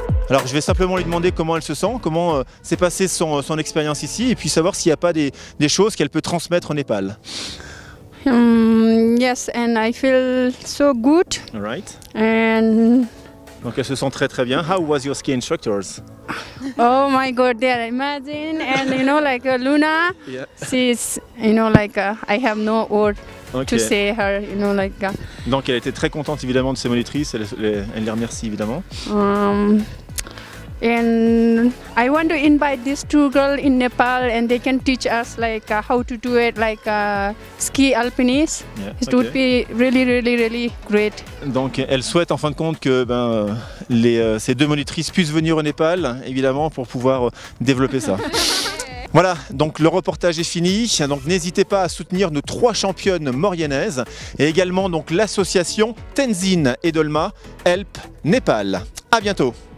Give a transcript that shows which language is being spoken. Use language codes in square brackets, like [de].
[fr] Alors je vais simplement lui demander comment elle se sent, comment s'est passée son expérience ici et puis savoir s'il n'y a pas des choses qu'elle peut transmettre au Népal. [en] Yes, and I feel so good. All right. And [fr] donc elle se sent très très bien. [en] How was your ski instructors? oh my God, there, imagine, and you know, like Luna, Yeah. she's, you know, like I have no word Okay. to say her, you know, like. [fr] Donc elle était très contente évidemment de ses monitrices, elle les remercie évidemment. [en] And I want to invite these 2 girls in Nepal, and they can teach us like how to do it, like ski alpinist. Yeah, It would be really, really, really great. [fr] Donc elle souhaite en fin de compte que ces 2 monitrices puissent venir au Népal, évidemment, pour pouvoir développer ça. Voilà, donc le reportage est fini. Donc n'hésitez pas à soutenir nos 3 championnes mauriennaises et également donc l'association Tenzin et Dolma Help Népal. À bientôt.